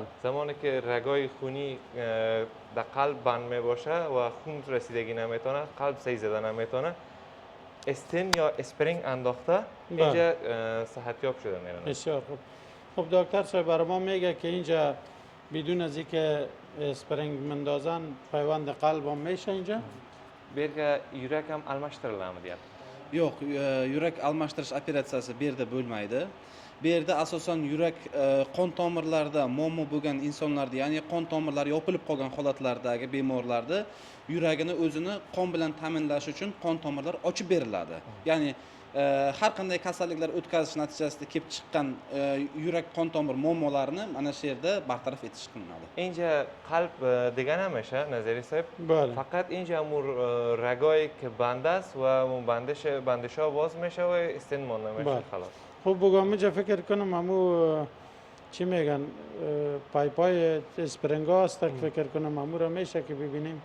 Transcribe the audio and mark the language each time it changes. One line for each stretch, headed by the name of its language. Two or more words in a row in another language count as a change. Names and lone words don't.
Persian: زمانی که رگای خونی در قلب بند می باشه و خون رسیدگی نمیتونه، قلب سعی زده نمیتونه، استین یا اسپرینگ انداخته اینجا صحتیاب شده میرن. بسیار خوب. خب دکتر صاحب برای ما میگه که اینجا بدون از اینکه اسپرینگ مندازن پیوند قلب هم میشه اینجا؟
Uzbek: berga yurak ham almashtiriladi deyapti. Yo'q, yurak almashtirish operatsiyasi bu yerda bo'lmaydi. Bu yerda asosan yurak qon tomirlarida muammo bo'lgan insonlarda, ya'ni qon tomirlari yopilib qolgan holatlardagi bemorlarda yuragini o'zini qon bilan ta'minlash uchun qon tomirlar ochib beriladi. Ya'ni har qanday kasalliklar o'tkazish natijasida kelib chiqqan yurak qon tomir muammolarini mana shu yerda bartaraf etish qilinadi.
Persian: اینجا قلب دیگه نمیشه نظری صاحب. بله. فقط اینجا امور رگایی که بنده است و اون بندش ها باز میشه و استین مونده میشه خلاص. خب بگم اینجا فکر کنم امو چی میگن پای اسپرینگ ها است فکر کنم امو را میشه که ببینیم.